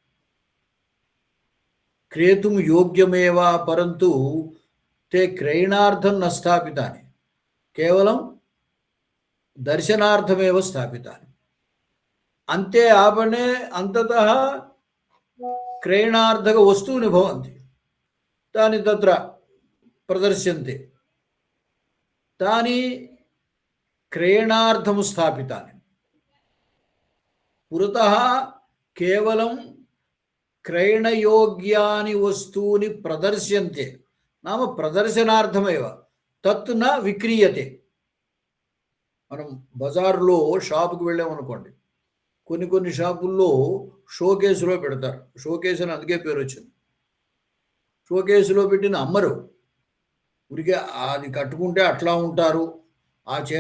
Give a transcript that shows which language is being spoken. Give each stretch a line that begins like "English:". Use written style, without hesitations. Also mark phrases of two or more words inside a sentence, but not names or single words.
Sanskrit: क्रेतुं योग्यमेव परन्तु ते क्रयणार्थं न स्थापितानि केवलं दर्शनार्थमेव स्थापितानि अन्ते आपणे अन्ततः क्रयणार्थक वस्तूनि भवन्ति तानि तत्र प्रदर्श्यन्ते तानि क्रयणार्थं स्थापितानि पुरतः केवलं क्रयणयोग्यानि वस्तूनि प्रदर्श्यन्ते नाम प्रदर्शनार्थमेव तत् न विक्रीयते మనం
Telugu: బజార్లో షాపుకి వెళ్ళామనుకోండి కొన్ని షాపుల్లో షోకేసులో పెడతారు షోకేస్ అని అందుకే పేరు వచ్చింది షోకేసులో పెట్టిన అమ్మరు ఊరికే అది కట్టుకుంటే అట్లా ఉంటారు ఆ చీర